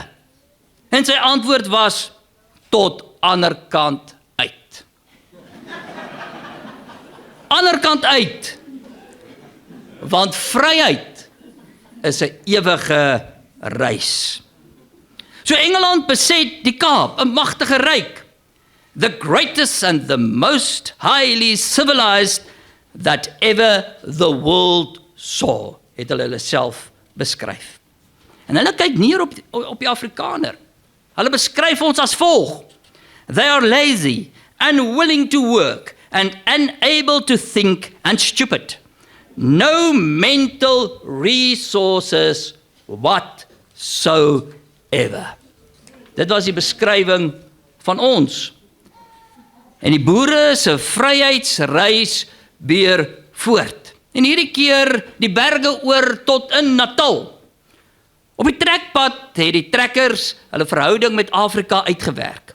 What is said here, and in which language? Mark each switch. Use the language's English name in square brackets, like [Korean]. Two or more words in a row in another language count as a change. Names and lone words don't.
[Afrikaans] En sy antwoord was, tot ander kant uit. Ander kant uit, want vryheid is 'n ewige reis. So Engeland beset die Kaap, 'n magtige ryk, [English] the greatest and the most highly civilized that ever the world saw, [Afrikaans] het hulle self beskryf. En hulle kyk neer op die Afrikaner. Hulle beskryf ons as volg: [English] they are lazy, unwilling to work, and unable to think, and stupid. No mental resources whatsoever. [Afrikaans] Dit was die beskrywing van ons. En die boere se vryheidsreis beer voort. En hierdie keer die berge oor tot in Natal. Op die trekpad het die trekkers hulle verhouding met Afrika uitgewerk.